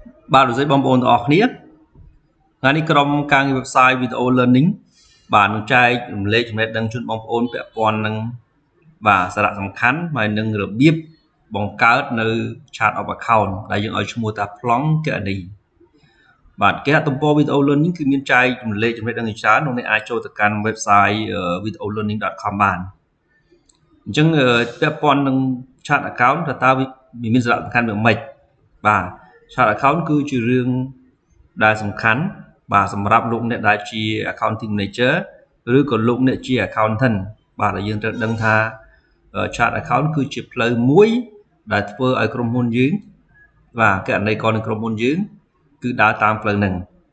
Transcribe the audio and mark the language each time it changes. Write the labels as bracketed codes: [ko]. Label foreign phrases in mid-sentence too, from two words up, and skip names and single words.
[km] បាទលោកស្រីបងប្អូនទាំងអស់គ្នាថ្ងៃនេះក្រុមការងារ [en] website video learning [km] បាទនឹងចែករំលែកចំណេះដឹងជូនបងប្អូនពាក់ព័ន្ធនឹងបាទសារៈសំខាន់ហើយនឹងរបៀប បង្កើតនៅ [en] chart of account [km] ដែលយើងឲ្យឈ្មោះថាប្លង់គណនីបាទគេហទំព័រ [en] video learning [km] គឺមានចែករំលែកចំណេះដឹង ច្រើននោះអ្នកអាចចូលទៅកាន់ website videolearning.com បានអញ្ចឹងពាក់ព័ន្ធនឹង [en] chart account [km] តើវាមានសារៈសំខាន់យ៉ាងម៉េចបាទ [en] chart account [km] គឺជារឿងដែលសំខាន់បាទសម្រាប់លោកអ្នកដែលជា [en] accounting manager [km] ឬក៏លោកអ្នកជា accountant បាទដែលយើងត្រូវដឹងថា [en] chart account [km] គឺជាផ្លូវមួយដែលធ្វើឲ្យក្រុមហ៊ុនយើងបាទគណនេយ្យករនៃក្រុមហ៊ុនយើងគឺដើរតាមផ្លូវហ្នឹង